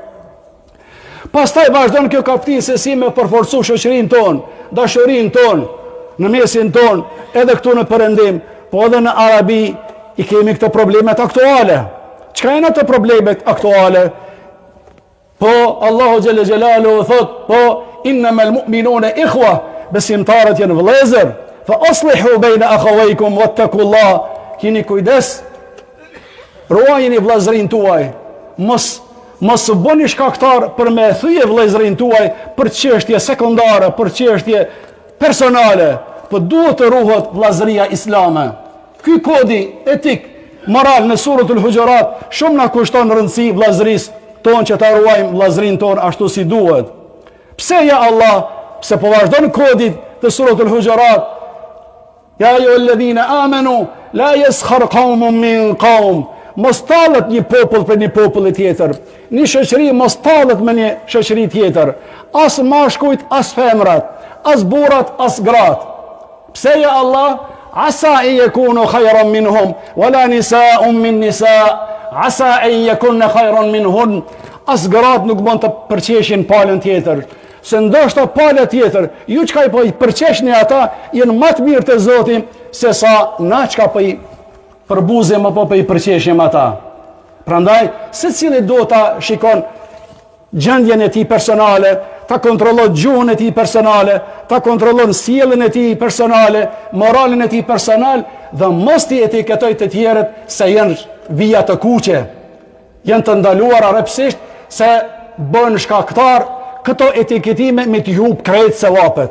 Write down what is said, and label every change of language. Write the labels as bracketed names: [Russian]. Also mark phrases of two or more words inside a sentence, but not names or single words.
[Albanian] Pastaj vazhdon kjo kapitull se si me përforcu shoqërinë tonë, dashurinë tonë, në mesin tonë, edhe këtu në Perëndim, po edhe në Arabi i kemi këto problemet aktuale. Çka janë ato problemet aktuale? Po Allahu [Arabic] جل جلاله [Albanian] thot, po [Arabic] إنما المؤمنون إخوة, [Albanian] besimtarët janë vëllezër, [Arabic] فأصلحوا بين أخويكم واتقوا الله. [Albanian] Kini kujdes, ruajini vëllezërinë tuaj, mos bëni shkaktar për me thyje vëllezërinë tuaj për çështje sekondare, për çështje personale, po duhet të ruhet vllazëria islame. Ky kodi etik moral në suratul Hujurat shumë na kushton rëndësi vllazërisë tonë që ta ruajmë vllazërinë tonë ashtu si duhet. Pse ja Allah, pse po vazhdon kodi të suratul Hujurat, [Arabic] يا أيها الذين آمنوا لا يسخر قوم من قوم. [Albanian] Mos tallet një popull për një popull tjetër. Një shoqëri mos tallet me një shoqëri tjetër. As mashkujt, as femrat, as burrat, as gratë. Pse ja Allah? [Arabic] عسى أن يكونوا خيرا منهم ولا نساء من نساء'. عسى أن يكن خيرا منهن. [Albanian] As gratë nuk mund të përqeshin palën tjetër. Se ndoshta pala tjetër, ju çka i po i përqeshni ata, janë më të mirë te Zoti se sa na çka po i përbuzim apo po i përqeshim ata. Prandaj, secili do ta shikon gjendjen e tij personale, ta kontrollon gjuhën e tij personale, ta kontrollon sjelljen e tij personale, moralin e tij personal dhe mos t'i etiketoj të tjerët se janë vija të kuqe, janë të ndaluara rrepsisht se bën shkaktar këto etiketime me t'i hub krejt sevapet.